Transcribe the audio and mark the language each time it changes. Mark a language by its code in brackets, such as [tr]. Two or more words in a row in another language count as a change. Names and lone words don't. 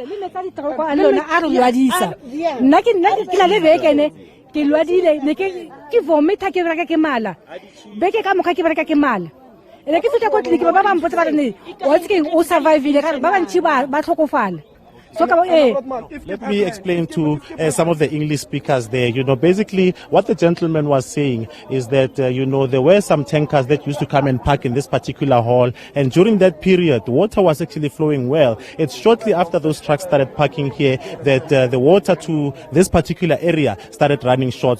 [tn] le tsa ditoro a lona a re lwadisa nna ke la le bekene ke lwadile ne ke vomita ke reka ke mala beke ka moka ke reka ke mala ele ke feta ko tleliniki ba ba mpotsa ba re ne o tse o survive ile ka ba bantsi ba tlhokofala. [en] Let me explain to some of the English speakers there. Basically what the gentleman was saying is that, there were some tankers that used to come and park in this particular hall. And during that period, the water was actually flowing well. It's shortly after those trucks started parking here that the water to this particular area started running short.